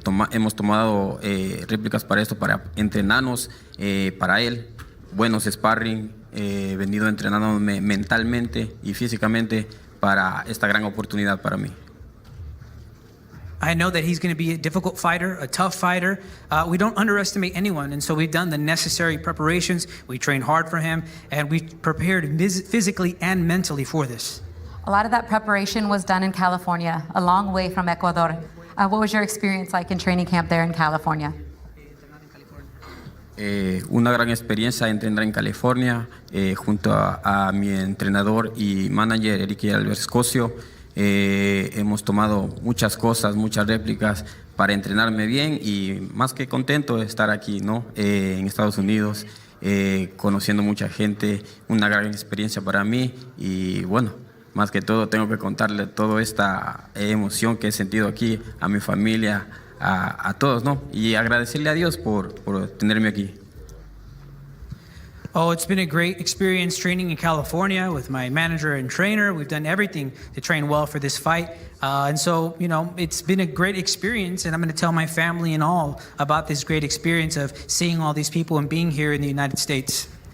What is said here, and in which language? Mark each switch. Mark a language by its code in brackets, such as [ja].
[es] Hemos tomado réplicas para esto, para entrenarnos para él, buenos sparring, venido entrenándome mentalmente y físicamente para esta gran oportunidad para mí. [en] I know that he's going to be a difficult fighter, a tough fighter. We don't underestimate anyone, and so we've done the necessary preparations. We trained hard for him, and we prepared physically and mentally for this. A lot of that preparation was done in California, a long way from Ecuador. What was your experience like in training camp there in California? [es] Una gran experiencia entrenar en California junto a mi entrenador y manager, Enrique Albert Escocio. Hemos tomado muchas cosas, muchas réplicas para entrenarme bien, y más que contento de estar aquí, ¿no? En Estados Unidos, conociendo mucha gente, una gran experiencia para mí, y bueno, más que todo tengo que contarle toda esta emoción que he sentido aquí a mi familia, a todos, ¿no? Y agradecerle a Dios por tenerme aquí. [en] Oh, it's been a great experience training in California with my manager and trainer. We've done everything to train well for this fight. And so, you know, it's been a great experience, and I'm going to tell my family and all about this great experience of seeing all these people and being here in the United States.